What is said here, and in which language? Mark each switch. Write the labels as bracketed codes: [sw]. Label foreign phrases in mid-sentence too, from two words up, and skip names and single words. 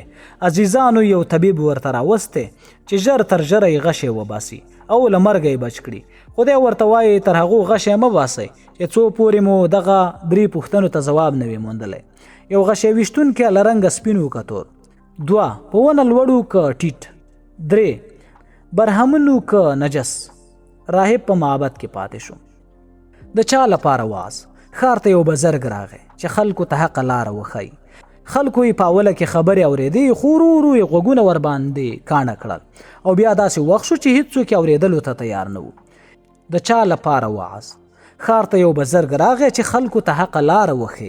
[ps] عزیزانو یو طبیب ورته راوستی چې ژر تر ژره یې غشی وباسي او له مرګه یې بچ کړي. خدای ورته وایي تر هغو غشی مه باسئ چې څو پورې مو دغه 3 پوښتنو ته ځواب نه وي موندلی. یو غشی ویشتونکی له رنګه سپین و که تور. 2 په ونه لوړ که ټیټ. 3 برهمن و که نجس. راهب په معبد کې پاتې شو. د چا لپاره واز ښار ته یو بزرګ راغی چې خلکو ته حق لاره وښایي. خلکو یې په اوله کې خبرې اورېدې خو ورو ورو یې غوږونه ورباندې کاڼه کړل او بیا داسې وخت شو چې هیڅوک یې اورېدلو ته تیار نه وو. د چا لپاره واز ښار ته یو بزرګ راغی چې خلکو ته حق لاره وښایي.